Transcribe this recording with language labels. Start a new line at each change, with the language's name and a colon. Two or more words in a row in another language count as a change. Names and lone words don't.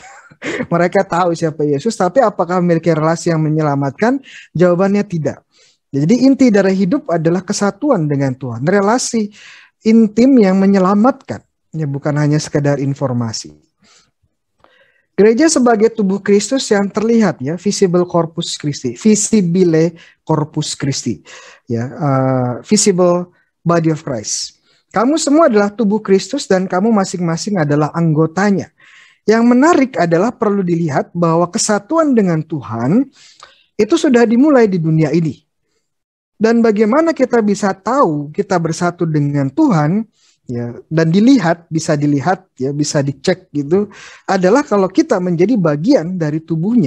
Indonesian: Mereka tahu siapa Yesus, tapi apakah memiliki relasi yang menyelamatkan? Jawabannya tidak. Jadi inti dari hidup adalah kesatuan dengan Tuhan, relasi intim yang menyelamatkan, ya, bukan hanya sekedar informasi. Gereja sebagai tubuh Kristus yang terlihat, ya,
Latin: visible corpus Christi, visibile corpus Christi,
Indonesian: ya,
English: visible body of Christ.
Indonesian: Kamu semua adalah tubuh Kristus dan kamu masing-masing adalah anggotanya. Yang menarik adalah perlu dilihat bahwa kesatuan dengan Tuhan itu sudah dimulai di dunia ini. Dan bagaimana kita bisa tahu kita bersatu dengan Tuhan, ya, dan bisa dilihat, ya, bisa dicek gitu, adalah kalau kita menjadi bagian dari tubuhnya.